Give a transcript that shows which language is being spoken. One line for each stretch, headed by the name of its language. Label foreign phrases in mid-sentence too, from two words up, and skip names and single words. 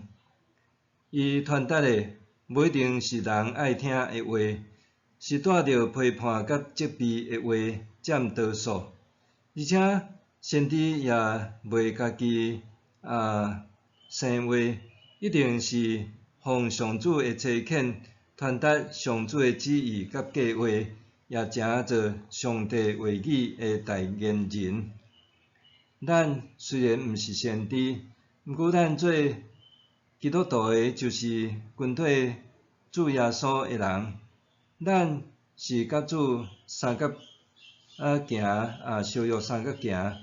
Min Nan Chinese: 伊传达的无一定是人爱听的话，是带着批判甲责备的话占多数，而且先知也袂家己生话，一定是奉上主的差遣，传达上主的旨意甲计划，也成做上帝话语的代言人。咱虽然毋是先知，毋过咱做基督徒的，就是跟对主耶稣的人，咱是甲主相甲行相约相甲行。